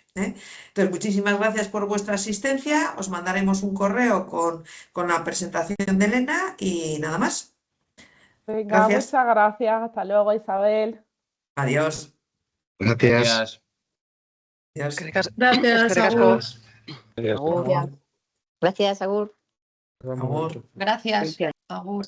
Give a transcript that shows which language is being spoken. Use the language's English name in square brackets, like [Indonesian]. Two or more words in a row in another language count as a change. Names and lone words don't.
[Spanish] Entonces, muchísimas gracias por vuestra asistencia. Os mandaremos un correo con la presentación de Elena y nada más. Venga, Gracias. muchas gracias. Hasta luego, Isabel. Adiós. Gracias. Gracias. Adiós. Gracias, Agur. Adiós. Agur. Agur. Gracias, Agur. Agur. Gracias, Agur.